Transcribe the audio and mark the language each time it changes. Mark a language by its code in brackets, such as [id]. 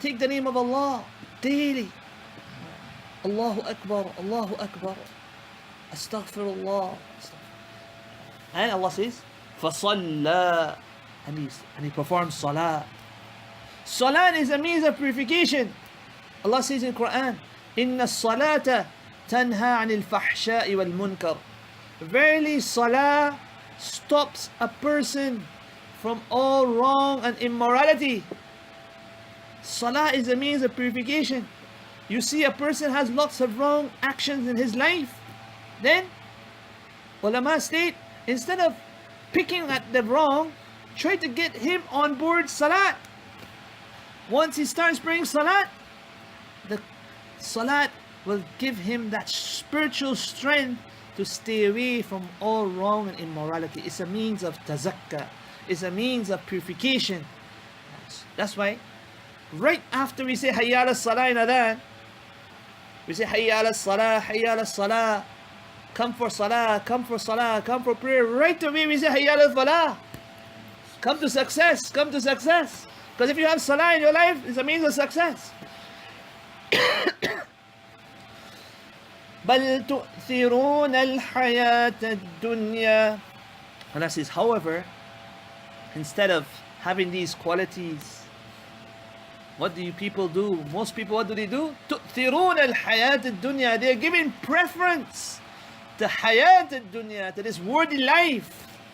[en] Take the name of Allah daily. Allahu Akbar, Allahu Akbar. Astaghfirullah. And Allah says, [ar] فَصَلَّى, [en] and he performs salah. Salah is a means of purification. Allah says in Quran, [ar] إِنَّ الصَّلَاةَ تَنْهَى عَنِ الْفَحْشَاءِ وَالْمُنْكَرِ. [en] Verily, salah stops a person from all wrong and immorality. Salah is a means of purification. You see a person has lots of wrong actions in his life, then ulama state, instead of picking at the wrong, try to get him on board salat. Once he starts praying salat, the salat will give him that spiritual strength to stay away from all wrong and immorality. It's a means of tazakka. It's a means of purification. That's why right after we say hayya ala salah in adhan, we say hayya ala salah, hayya ala salah, come for salah, come for salah, come for prayer. Right away we say hayya ala falah, come to success, come to success. Because if you have salah in your life, it's a means of success. [ar] بل تؤثرون الحياة الدنيا. [en] Allah says, however, instead of having these qualities, what do you people do? Most people, what do they do? [ar] تؤثرون الحياة الدنيا. [en] They are giving preference to حياة الدنيا, to this worldly life.